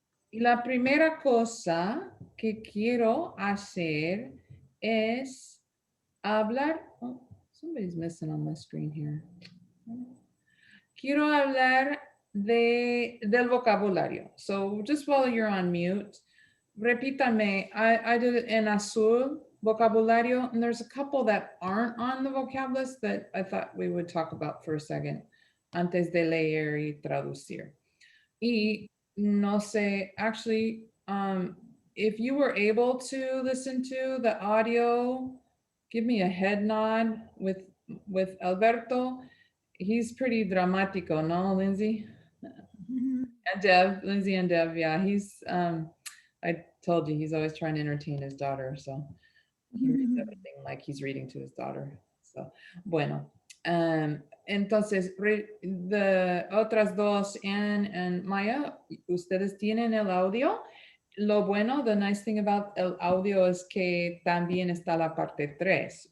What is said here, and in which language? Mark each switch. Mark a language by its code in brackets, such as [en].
[es] Y la primera cosa que quiero hacer es hablar. [en] Oh, somebody's missing on my screen here. [es] Quiero hablar del vocabulario. [en] So just while you're on mute, [es] repítame. [en] I did it in azul, vocabulario, and there's a couple that aren't on the vocab list that I thought we would talk about for a second, [es] antes de leer y traducir. Y no sé, [en] actually, if you were able to listen to the audio, give me a head nod with Alberto. He's pretty dramatico, no, Lindsay? Mhm. And Deb, Lindsay and Deb, yeah, he's, I told you, he's always trying to entertain his daughter, so he reads everything like he's reading to his daughter. So, bueno. [es] Entonces, the otras dos, Anne and Maya, ustedes tienen el audio. Lo bueno, [en] the nice thing about [es] el audio es que también está la parte 3.